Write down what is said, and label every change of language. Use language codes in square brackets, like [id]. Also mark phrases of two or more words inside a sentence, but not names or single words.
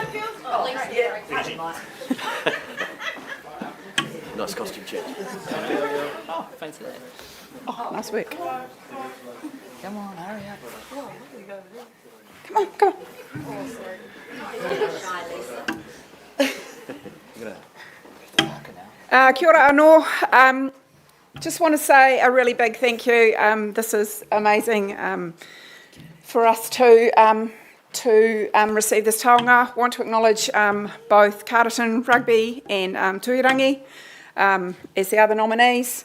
[en] Nice costume change. Oh, fancy that. Oh, nice work. Come on, hurry up. Come on, come on. [mi] Kia ora anō. [en] Just want to say a really big thank you. This is amazing for us to receive this taonga. Want to acknowledge both Masterton Rugby and Tuirangi as the other nominees.